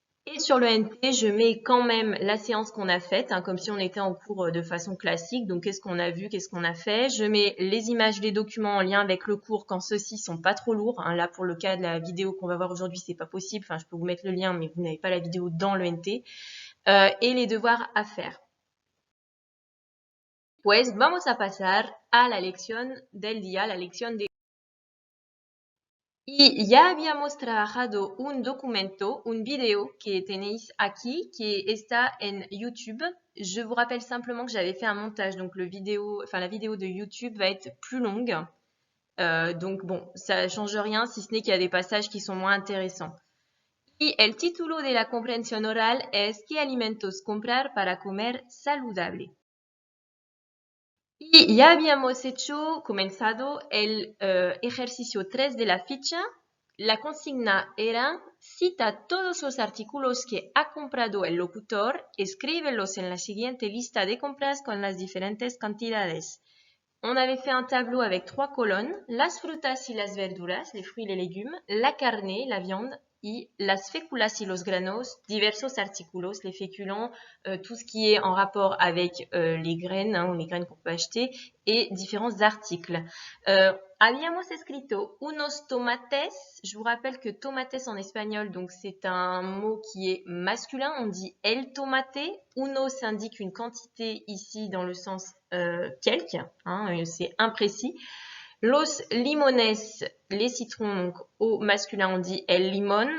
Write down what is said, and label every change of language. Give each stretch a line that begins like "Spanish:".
French: Et sur le NT, je mets quand même la séance qu'on a faite, comme si on était en cours de façon classique. Donc, qu'est-ce qu'on a vu, qu'est-ce qu'on a fait. Je mets les images des documents en lien avec le cours quand ceux-ci sont pas trop lourds. Là, pour le cas de la vidéo qu'on va voir aujourd'hui, c'est pas possible. Enfin, je peux vous mettre le lien, mais vous n'avez pas la vidéo dans le NT. Et les devoirs à faire.
Spanish: Pues vamos a pasar a la lección del día, la lección de Y ya habíamos trabajado un documento, un video que tenéis aquí, qui está en YouTube.
French: Je vous rappelle simplement que j'avais fait un montage, donc la vidéo de YouTube va être plus longue. Donc bon, ça change rien si ce n'est qu'il y a des passages qui sont moins intéressants.
Spanish: Y el título de la comprensión oral es ¿Qué alimentos comprar para comer saludable? Y ya habíamos comenzado el ejercicio 3 de la ficha. La consigna era, cita todos los artículos que ha comprado el locutor, escríbelos en la siguiente lista de compras con las diferentes cantidades.
French: On avait fait un tableau avec 3 colonnes,
Spanish: las frutas y las verduras,
French: les fruits et les légumes,
Spanish: la carne,
French: la viande,
Spanish: y las féculas y los granos, diversos artículos,
French: les féculents, tout ce qui est en rapport avec les graines, les graines qu'on peut acheter, et différents articles.
Spanish: Habíamos escrito unos tomates.
French: Je vous rappelle que tomates en espagnol, donc c'est un mot qui est masculin. On dit
Spanish: el tomate.
French: Unos indique une quantité ici dans le sens quelques. C'est imprécis.
Spanish: Los limones,
French: les citrons, donc au masculin on dit
Spanish: el limón.